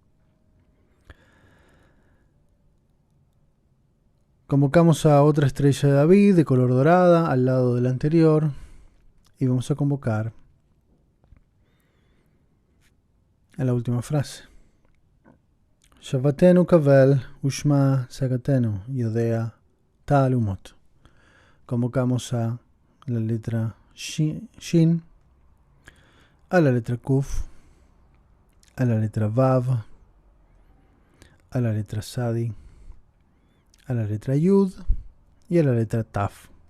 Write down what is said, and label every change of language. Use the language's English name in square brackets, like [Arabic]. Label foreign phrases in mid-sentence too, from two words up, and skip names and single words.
[Spanish] Convocamos a otra estrella de David de color dorada al lado de la anterior y vamos a convocar a la última frase. [Hebrew] שועתנו קבל ושמע צעקתנו יודע תעלומות. [Spanish] Convocamos a la letra Shin, a la letra Kuf, a la letra Vav, a la letra Sadi, a la letra Yud y a la letra Taf.